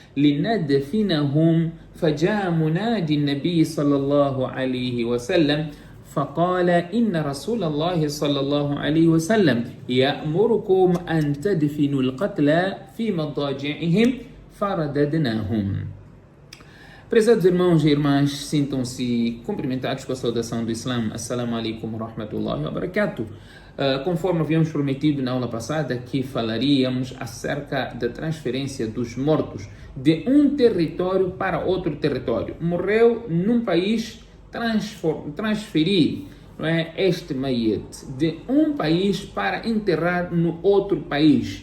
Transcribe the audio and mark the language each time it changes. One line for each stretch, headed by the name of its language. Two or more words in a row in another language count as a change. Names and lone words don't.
Arabic: لندفنهم فجاء منادي النبي صلى الله عليه وسلم فقال إن رسول الله صلى الله عليه وسلم يأمركم أن تدفنوا القتلى في مضاجعهم فرددناهم.
Portuguese: Prezados irmãos e irmãs, sintam-se cumprimentados com a saudação do Islã.
Arabic: Assalamu alaikum wa rahmatullahi wa barakatuh.
Portuguese: Conforme havíamos prometido na aula passada que falaríamos acerca da transferência dos mortos de um território para outro território. Morreu num país, transferir, não é, este mayet de um país para enterrar no outro país.